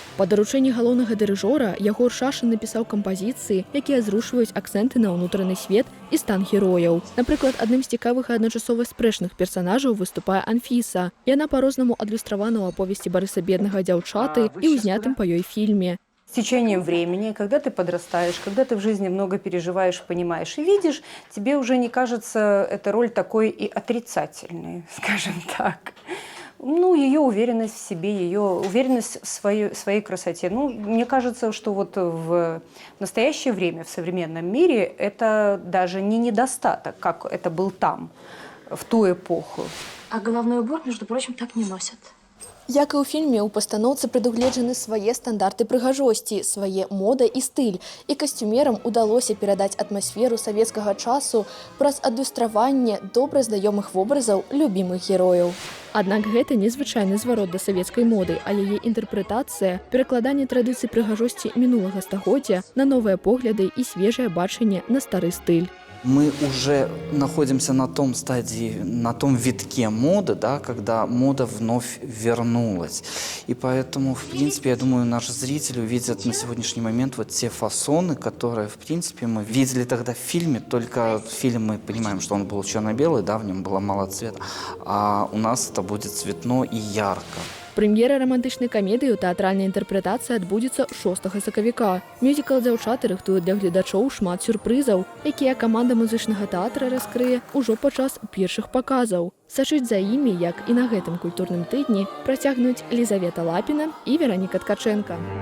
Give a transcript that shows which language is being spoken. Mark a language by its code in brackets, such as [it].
[be] Па даручэнні галоўнага дырыжора Ягор Шашын напісаў кампазіцыі, якія зрушваюць акцэнты на ўнутраны свет і стан герояў. Напрыклад, адным з цікавых і адначасова спрэчных персанажаў выступае Анфіса. Яна па-рознаму адлюстравана ў аповесці Барыса Беднага «Дзяўчаты» і ўзнятым па ёй фільме. [ru] С течением времени, когда ты подрастаешь, когда ты в жизни много переживаешь, понимаешь и видишь, тебе уже не кажется эта роль такой и отрицательной, скажем так. Ну, ее уверенность в себе, ее уверенность в своей красоте. Ну, мне кажется, что вот в настоящее время, в современном мире, это даже не недостаток, как это был там, в ту эпоху. А головной убор, между прочим, так не носят. [be] Як і ў фільме, у пастаноўцы прадугледжаны свае стандарты прыгажосці, свае мода і стыль. І касцюмерам удалося перадаць атмасферу савецкага часу праз адлюстраванне добра знаёмых вобразаў любімых герояў. Аднак гэта незвычайны зварот да савецкай моды, а яе інтэрпрэтацыя, перакладанне традыцый прыгажосці мінулага стагоддзя на новыя погляды і свежае бачанне на стары стыль. [ru] Мы уже находимся на том стадии, на том витке моды, да, когда мода вновь вернулась. И поэтому, в принципе, я думаю, наши зрители увидят на сегодняшний момент вот те фасоны, которые, в принципе, мы видели тогда в фильме. Только в фильме мы понимаем, что он был черно-белый, да, в нем было мало цвета. А у нас это будет цветно и ярко. [be] Прэм'ера рамантычнай камедыі ў тэатральнай інтэрпрэтацыі адбудзецца 6 сакавіка. Мюзікл «Дзяўчаты» рыхтуе для гледачоў шмат сюрпрызаў, якія каманда музычнага тэатра раскрые ўжо падчас першых паказаў. Сачыць за імі, як і на гэтым культурным тыдні, працягнуць Лізавета Лапіна і Вераніка Ткаченка.